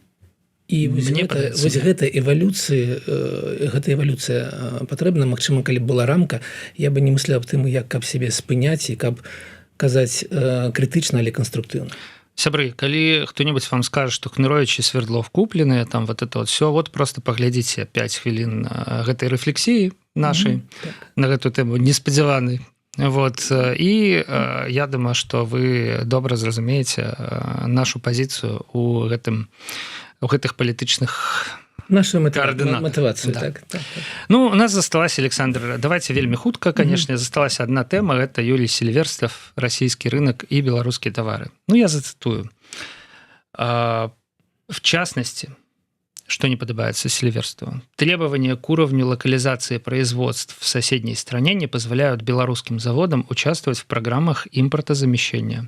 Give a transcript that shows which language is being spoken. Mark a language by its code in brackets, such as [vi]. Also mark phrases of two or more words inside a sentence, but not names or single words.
[be] І вось гэта эвалюцыя патрэбна. Магчыма, калі б была рамка, я бы не мысляў аб тым, як каб сябе спыняць і каб казаць крытычна, але канструктыўна. Сябры, калі хто-нибудь вам скажа, што Кнырович і Свердлов купленыя, [ru] там вот это вот все, [be] вот просто паглядзіце 5 хвілін гэтай рэфлексіі нашай на гэту тэму неспадзяванай. Вот. І я думаю, што вы добра зразумееце нашу пазіцыю у гэтых палітычных нашу матывацыю. Да. Так. Ну, у нас засталася, Александр, давайте вельмі хутка, конечно, засталася одна тэма, [ru] это Юрий Селиверстов, российский рынок и белорусские товары. Ну, я зацитую. В частности, что не подобается Селиверстову, требования к уровню локализации производств в соседней стране не позволяют белорусским заводам участвовать в программах импортозамещения.